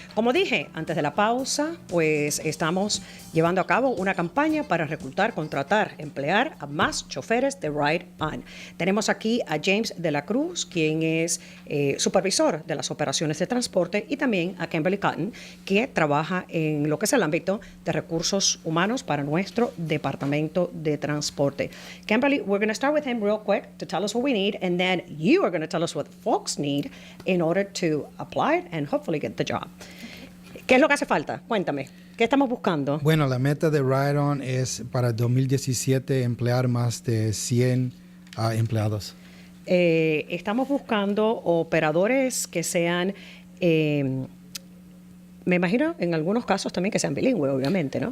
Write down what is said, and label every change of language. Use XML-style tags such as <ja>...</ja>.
<es>Como dije antes de la pausa, pues estamos llevando a cabo una campaña para reclutar, contratar, emplear a más choferes de Ride On. Tenemos aquí a James de la Cruz, quien es supervisor de las operaciones de transporte, y también a Kimberly Cotton, que trabaja en lo que es el ámbito de recursos humanos para nuestro departamento de transporte.</es> <en>Kimberly, we're going to start with him real quick to tell us what we need, and then you are going to tell us what folks need in order to apply and hopefully get the job.</en> <es>¿Qué es lo que hace falta? Cuéntame. ¿Qué estamos buscando? Bueno, la meta de Ride On es para el 2017 emplear más de 100 empleados. Estamos buscando operadores que sean, me imagino en algunos casos también que sean bilingües, obviamente, ¿no?</es>